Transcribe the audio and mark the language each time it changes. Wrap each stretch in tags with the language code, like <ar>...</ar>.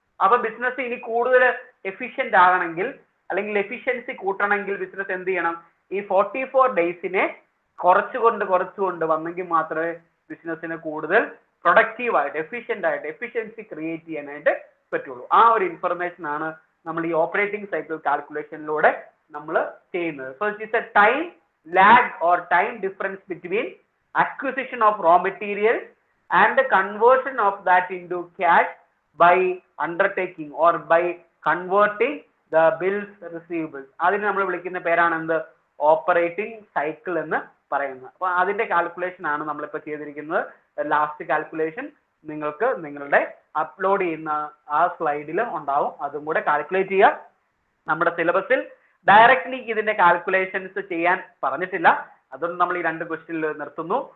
<ml>അപ്പൊ ബിസിനസ് ഇനി കൂടുതൽ എഫിഷ്യന്റ് ആകണമെങ്കിൽ അല്ലെങ്കിൽ എഫിഷ്യൻസി കൂട്ടണമെങ്കിൽ ബിസിനസ് എന്ത് ചെയ്യണം, ഈ 44 days കുറച്ചുകൊണ്ട് വന്നെങ്കിൽ മാത്രമേ ബിസിനസ്സിന് കൂടുതൽ പ്രൊഡക്റ്റീവ് ആയിട്ട് എഫിഷ്യന്റ് ആയിട്ട് എഫിഷ്യൻസി ക്രിയേറ്റ് ചെയ്യാനായിട്ട് പറ്റുള്ളൂ. ആ ഒരു ഇൻഫർമേഷൻ ആണ് നമ്മൾ ഈ ഓപ്പറേറ്റിംഗ് സൈക്കിൾ കാൽക്കുലേഷനിലൂടെ നമ്മൾ ചെയ്യുന്നത്.</ml> <en>So it is a time lag or time difference between acquisition of raw materials and the conversion of that into cash by undertaking or by converting the bills receivables.</en> <ml>അതിനെ നമ്മൾ വിളിക്കുന്ന പേരാണ് എന്ത്, operating cycle എന്ന് പറയുന്നത്. അപ്പൊ അതിന്റെ calculation ആണ് നമ്മളിപ്പോൾ ചെയ്തിരിക്കുന്നത്. ലാസ്റ്റ് കാൽക്കുലേഷൻ നിങ്ങൾക്ക് നിങ്ങളുടെ അപ്ലോഡ് ചെയ്യുന്ന ആ സ്ലൈഡിൽ ഉണ്ടാവും, അതും കൂടെ കാൽക്കുലേറ്റ് ചെയ്യുക. നമ്മുടെ സിലബസിൽ ഡയറക്ട്ലി ഇതിന്റെ കാൽക്കുലേഷൻസ് ചെയ്യാൻ പറഞ്ഞിട്ടില്ല, അതുകൊണ്ട് നമ്മൾ ഈ രണ്ട് ക്വസ്റ്റ്യനിൽ നിർത്തുന്നു.</ml>